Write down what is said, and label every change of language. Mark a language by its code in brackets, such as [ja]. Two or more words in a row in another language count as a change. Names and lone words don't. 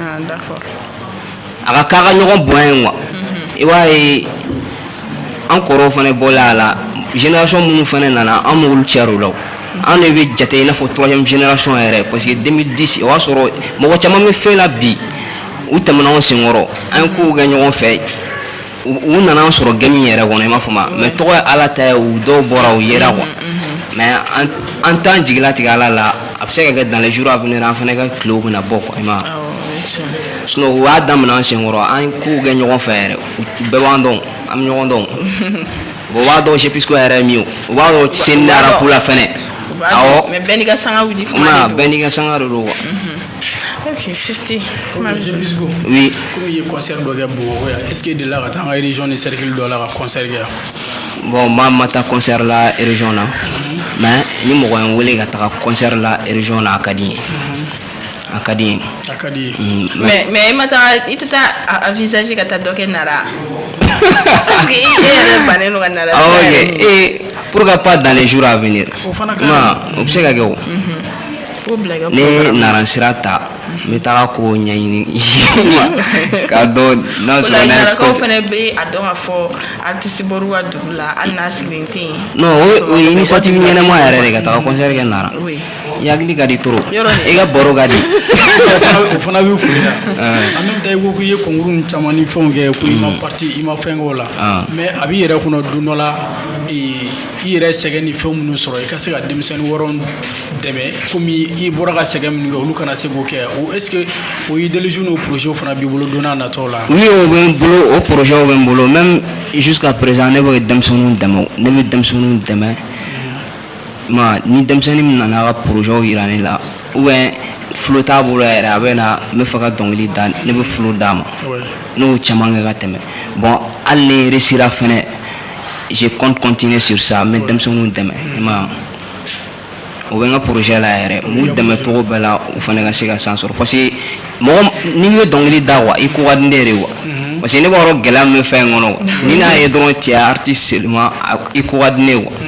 [bm] a ka k'a ka ɲɔgɔn bonya ye quoi i b'a ye an kɔrɔw fana bɔla a la génération minnu fana nana an m'olu cɛr'u la an de bɛ jate i n'a fɔ 3e génération yɛrɛ [fr] parce que [bm] 2010 o y'a sɔrɔ mɔgɔ caman bɛ fɛn la bi u tɛmɛna anw senkɔrɔ an ye kow kɛ ɲɔgɔn fɛ u nana an sɔrɔ gɛmi yɛrɛ kɔnɔ i m'a fɔ ma mais tɔgɔ ye ala ta ye u dɔw bɔra u yera quoi mais an t'an jigila tigɛ ala la a bɛ se ka kɛ [fr] dans les jours à venir [bm] an fana ka tilew bɛna bɔ quoi i ma sinon u y'a daminɛ an senkɔrɔ an ye kow kɛ ɲɔgɔn fɛ yɛrɛ u bɛɛ b'an dɔn an bɛ ɲɔgɔn dɔn bon u b'a dɔn [fr] je puisque [bm] yɛrɛ ye min ye u b'a dɔn u tɛ se ni arabu la fɛnɛ awɔ mais bɛɛ n'i ka sanga wuli kuma ma de bɛɛ n'i ka sanga de don quoi. [fr] Ok, 50. Monsieur Bisco. Oui. Comme il y a concert de [bm] Bamakɔ yan, [fr] est-ce que de là [bm] ka taa an ka région ni cercle dɔ la ka concert kɛ yan? Bon ma taa concert la région na mais ni mɔgɔ ye n wele ka taga concert la région na a ka di n ye. A ka di n ye. A ka di ye. Mais i ma taa i tɛ taa envisager ka taa dɔ kɛ Nara. Parce que e yɛrɛ bannen don ka Nara. [fr] Ah ok pourquoi pas dans les jours à venir. [bm] O fana ka Ma o bɛ se ka kɛ o. O bila i ka Ne programme. nara sira ta n bɛ taga ko ɲɛɲini k'a dɔn n'a O la sɔrɔ n'a ye Narakaw fana bɛ a dɔn k'a fɔ artiste bɔr'u ka dugu la hali n'a sigilen tɛ yen. non o ye initiative ɲɛnɛma yɛrɛ de ka taga concert kɛ nara. [fr] Oui. [bm] I hakili ka di trop Yɔrɔ de. i ka baro ka di. o fana bɛ kun yan. [fr] En même temps [bm] i ko k'i ye concours ni caman ni fɛnw kɛ ko i ma parti i ma fɛn k'o la. Mais a b'i yɛrɛ kɔnɔ don dɔ la i yɛrɛ sɛgɛn ni fɛn minnu sɔrɔ i ka se ka denmisɛnnin wɛrɛw dɛmɛ komi i bɔra ka sɛgɛn minnu kɛ olu kana se k'o kɛ o [fr] est-ce que [bm] o idéologie n'o projet fana b'i bolo don n'a nataw la. Oui o bɛ n bolo o projet bɛ n bolo [fr] même jusqu'à présent [bm] ne bɛ denmisɛnninw dɛmɛ ne bɛ denmisɛnninw dɛmɛ. Ma ni denmisɛnnin min nana a ka projet yira ne la [fr] ou bien [bm] flow t'a bolo yɛrɛ a bɛ na n bɛ fɛ ka dɔnkili da ne bɛ flow d'a ma n'o caman kɛ ka tɛmɛ bon hali ni réussira fɛnɛ [fr] je compte continuer sur ça [bm] n bɛ denmisɛnninw dɛmɛ i ma o bɛ n ka projet la yɛrɛ n b'u dɛmɛ cogo bɛɛ la u fana ka se ka san sɔrɔ parce que mɔgɔ n'i bɛ dɔnkili da quoi i ko ka di ne de quoi parce que ne b'a dɔn gɛlɛya min bɛ fɛn in kɔnɔ quoi ni n'a ye dɔrɔn cɛ [fr] artiste seulement [bm] i ko ka di ne quoi.